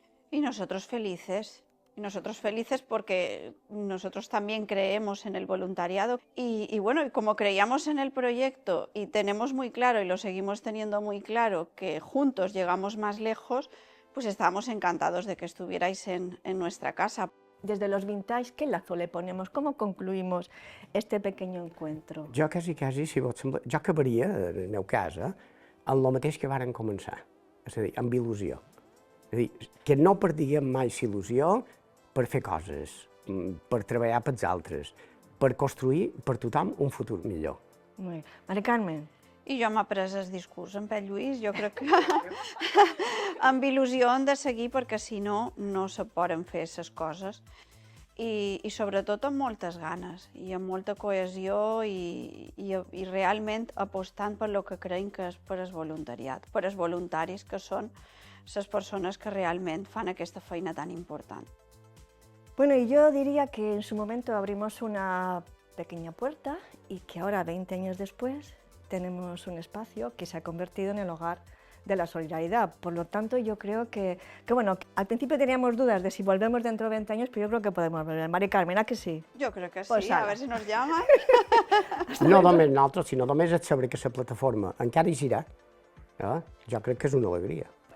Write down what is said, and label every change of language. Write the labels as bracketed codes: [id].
[es] Y nosotros felices porque nosotros también creemos en el voluntariado y bueno, y como creíamos en el proyecto y tenemos muy claro y lo seguimos teniendo muy claro que juntos llegamos más lejos, pues estábamos encantados de que estuvierais en nuestra casa. Desde los vintage, ¿qué lazo le ponemos? ¿Cómo concluimos este pequeño encuentro? [ca] Jo quasi, si vos sembla, jo acabaria, en el meu cas, en el mateix que varen començar, és a dir, amb il·lusió. És a dir, que no perdíem mai la il·lusió per fer coses, per treballar pels altres, per construir per tothom un futur millor. [es] Muy bien. Mari Carmen. [ca] I jo m'ha pres el discurs en Pere Lluís, jo crec que amb il·lusió hem de seguir perquè si no, no se poden fer les coses. I sobretot amb moltes ganes i amb molta cohesió i realment apostant per lo que creiem que és per el voluntariat, per els voluntaris que són les persones que realment fan aquesta feina tan important. [es] Bueno, y yo diría que en su momento abrimos una pequeña puerta y que ahora, 20 años después, tenemos un espacio que se ha convertido en el hogar de la solidaridad. Por lo tanto, yo creo que bueno, al principio teníamos dudas de si volvemos dentro de 20 años, pero yo creo que podemos volver. Mari Carmen, ¿a que sí? [ca] Jo crec que sí, [es] Pues [ca] a ara. veure si [es] nos llaman. [ca] No només nosaltres, sinó només el saber que la plataforma encara hi serà, jo crec que és una alegria.